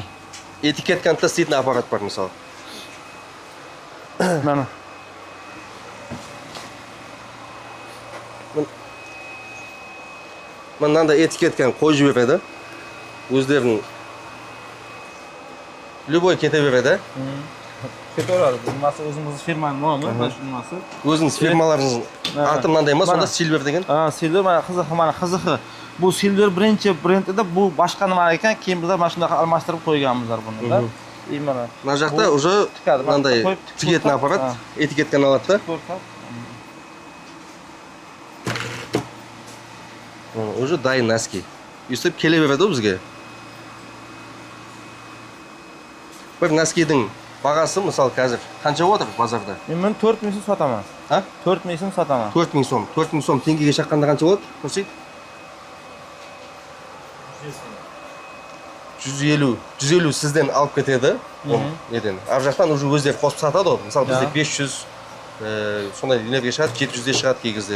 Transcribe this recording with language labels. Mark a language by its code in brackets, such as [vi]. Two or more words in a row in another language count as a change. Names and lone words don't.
[kk] Этикетканы істейтін аппарат бар мысалы. [uz] Mana. [kk] Мынандай этикетканы қойып жібереді. Өздерінің любой кете береді. [uz] Ketaveradi. Bu nimasi o'zimizning firmaning nomi, mana shu nimasi. [kk] Өзіңіз фирмаларыңыздың аты мынандай ма? Сонда Silver деген? [uz] Silver mana qiziqi. Bu Silver birinchi brendida bu boshqa nima ekan, keyin bizlar mana shunaqa almashtirib qo'yganmizlar buni da. Mana. [kk] Мына жақта уже мынандай тігетін аппарат этикетканы алады да. Уже дайын носки. Өстіп келе береді ғой бізге. Бір носкидің бағасы мысалы қазір қанша отыр базарда? [uz] Men 4000 so'm sotaman. Ha? 4000 so'm sotaman. [kk] 4000 сом. 4000 сом теңгеге шаққанда қанша болады? Көрсейт? 150 сізден алып кетеді. Неден. Ар жақтан уже өздері қосып сатады ғой. Мысалы бізде 500 сондай нелерге шығады, 700-де шығады кей кезде.